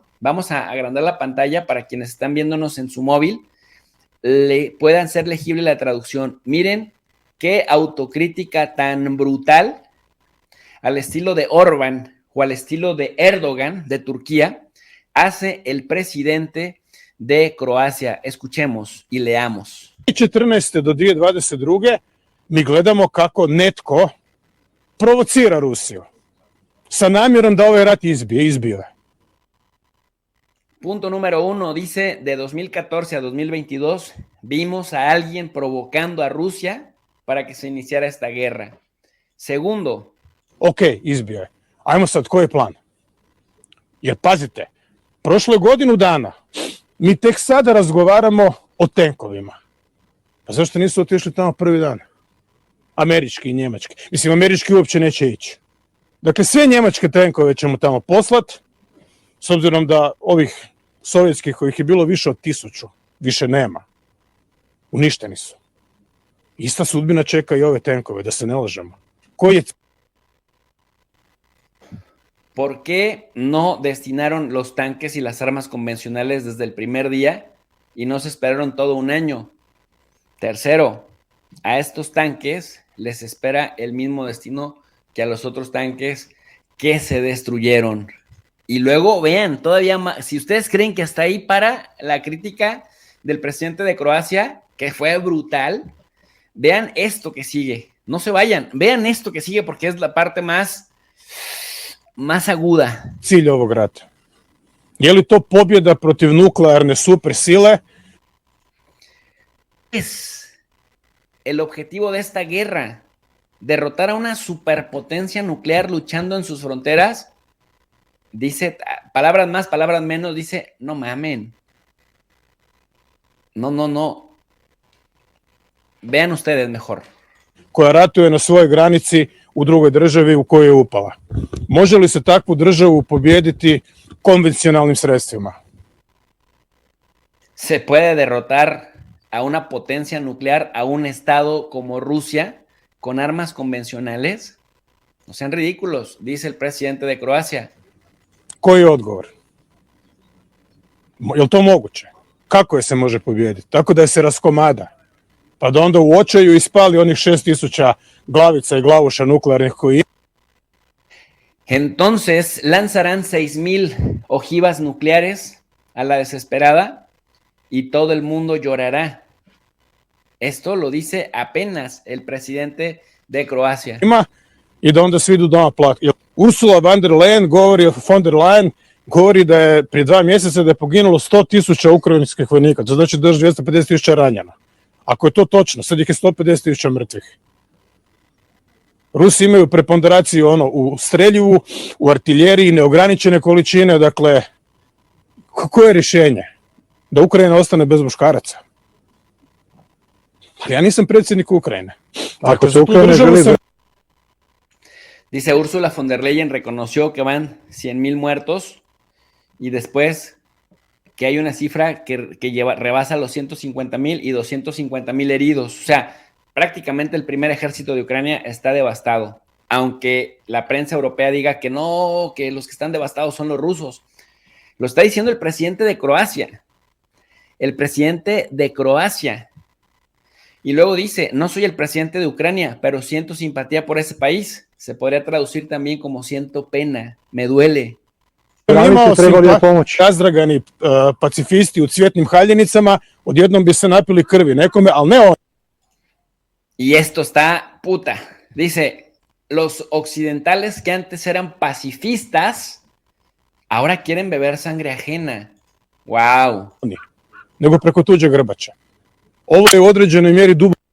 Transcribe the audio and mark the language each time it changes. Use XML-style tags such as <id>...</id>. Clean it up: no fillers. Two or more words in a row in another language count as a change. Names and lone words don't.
<es>Vamos a agrandar la pantalla para quienes están viéndonos en su móvil, puedan ser legible la traducción. Miren qué autocrítica tan brutal, al estilo de Orbán o al estilo de Erdogan de Turquía, hace el presidente de Croacia. Escuchemos y leamos.</es> <hr>2014. do 2022. mi gledamo kako netko provocira Rusiju sa namjerom da ovaj rat izbije.</hr> <es>Punto número 1, dice, de 2014 a 2022 vimos a alguien provocando a Rusia para que se iniciara esta guerra. Segundo.</es> <hr>Ok, izbio je. Ajmo sad, koji je plan? Jer pazite, prošlo je godinu dana, mi tek sada razgovaramo o tenkovima. Pa zašto nisu otišli tamo prvi dan? Američki i njemački. Mislim, američki uopće neće ići. Dakle, sve njemačke tenkove ćemo tamo poslati, s obzirom da ovih sovjetskih kojih je bilo više od 1000, više nema. Uništeni su. Ista sudbina čeka i ove tenkove, da se ne lažemo. Koji je...</hr> <es>¿Por qué no destinaron los tanques y las armas convencionales desde el primer día y no se esperaron todo un año? Tercero, a estos tanques les espera el mismo destino que a los otros tanques que se destruyeron. Y luego vean, todavía más, si ustedes creen que hasta ahí para la crítica del presidente de Croacia, que fue brutal, vean esto que sigue. No se vayan, vean esto que sigue porque es la parte más aguda.</es> <hr>Cilj ovog rata. Je li to pobjeda protiv nuklearne supersile?</hr> <es>Es el objetivo de esta guerra, derrotar a una superpotencia nuclear luchando en sus fronteras. Dice, palabras más, palabras menos, dice, no mamen. No. Vean ustedes mejor.</es> <hr>Koja ratuje na svojoj granici u drugoj državi u kojoj je upala. Može li se takvu državu pobijediti konvencionalnim sredstvima?</hr> <es>¿Se puede derrotar a una potencia nuclear, a un estado como Rusia, con armas convencionales? No sean ridículos, dice el presidente de Croacia.</es> <hr>Koji je odgovor? Je li to moguće? Kako je se može pobijediti? Tako da je se raskomada. Pa da onda u očaju ispali onih 6000 glavica i glavuša nuklearnih koji...</hr> <es>Entonces lanzarán 6000 ojivas nucleares a la desesperada y todo el mundo llorará. Esto lo dice apenas el presidente de Croacia.</es> <hr>I da onda svi idu doma plakati. Ursula von der Leyen govori da je prije 2 mjeseca da je poginulo 100.000 ukrajinskih vojnika. To znači da je 250.000 ranjena. Ako je to točno, sad ih je 150.000 mrtvih. Rusi imaju preponderaciju u streljivu, u artiljeriji, neograničene količine, dakle, koje je rješenje? Da Ukrajina ostane bez muškaraca? Ali ja nisam predsjednik Ukrajine. Ako se Ukrajina želi...</hr> <es>Dice Ursula von der Leyen reconoció que van 100,000 muertos y después que hay una cifra que rebasa los 150,000 y 250,000 heridos. O sea, prácticamente el primer ejército de Ucrania está devastado. Aunque la prensa europea diga que no, que los que están devastados son los rusos. Lo está diciendo el presidente de Croacia. El presidente de Croacia. Y luego dice, no soy el presidente de Ucrania, pero siento simpatía por ese país. Se podría traducir también como siento pena, me duele.</es> <hr>Imao razdragani pacifisti u cvjetnim haljenicama, odjednom bi se napili krvi nekome, ali ne on.</hr> <es>Y esto está puta. Dice, los occidentales que antes eran pacifistas, ahora quieren beber sangre ajena. Wow.</es> <hr>Nego preko tuđeg grbača. Ovo je u određenoj mjeri dubo.</hr>